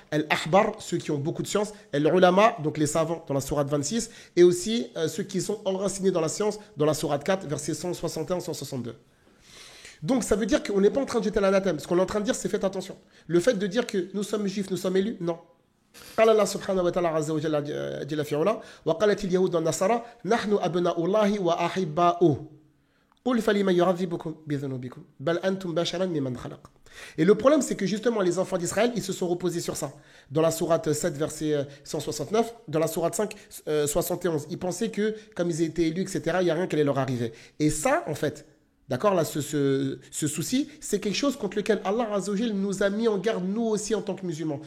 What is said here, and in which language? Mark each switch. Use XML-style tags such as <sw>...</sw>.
<fr>Al-ahbar, ceux qui ont beaucoup de science. Al-ulama, donc les savants dans la sourate 26. Et aussi ceux qui sont enracinés dans la science dans la sourate 4, verset 161-162. Donc ça veut dire qu'on n'est pas en train de jeter l'anathème. Ce qu'on est en train de dire, c'est faites attention. Le fait de dire que nous sommes juifs, nous sommes élus, non.</fr> <ar>قال الله سبحانه وتعالى عز وجل جل في علا وقالت اليهود والنصارى نحن أبناء الله وأحباؤه قل فلما يعذبكم بذنوبكم بل أنتم بشرا ممن خلق.</ar> <fr>Et le problème, c'est que justement, les enfants d'Israël, ils se sont reposés sur ça. Dans la sourate 7, verset 169, dans la sourate 5, 71, ils pensaient que, comme ils étaient élus, etc., il n'y a rien qui allait leur arriver. Et ça, en fait, d'accord, là, ce souci, c'est quelque chose contre lequel Allah Azza wa Jal nous a mis en garde, nous aussi, en tant que musulmans.</fr>